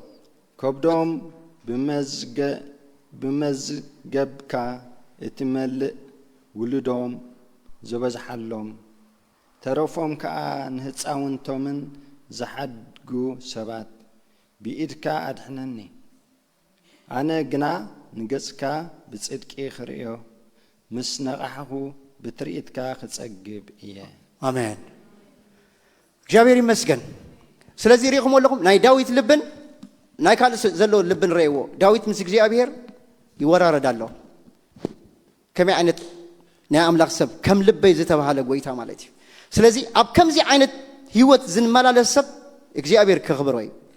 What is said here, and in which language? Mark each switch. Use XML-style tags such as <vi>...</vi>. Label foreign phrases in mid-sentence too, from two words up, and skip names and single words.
<ti>ከብዶም ብመዝገብካ እትመልእ ውልዶም ዝበዝሓሎም ተረፎም ከዓ ንህፃውንቶምን ዝሓድጉ ሰባት ብኢድካ ኣድሕነኒ ኣነ ግና ንገጽካ ብጽድቂ ክርእዮ ምስ ነቓሕኹ ብትርኢትካ ክጸግብ እየ አሜን እግዚአብሔር ይመስገን ስለዚህ ሪኹም ኣለኹም ናይ ዳዊት ልብን ናይ ካልእ ዘለዎ ልብን ረእይዎ ዳዊት ምስ እግዚአብሔር ይወራረድ ኣሎ ከመይ ዓይነት ናይ ኣምላኽ ሰብ ከም ልበይ ዝተባሃለ ጎይታ ማለት እዩ ስለዚህ ኣብ ከምዚ ዓይነት ህይወት ዝንመላለስ ሰብ እግዚአብሔር ከኽብሮ እዩ</ti>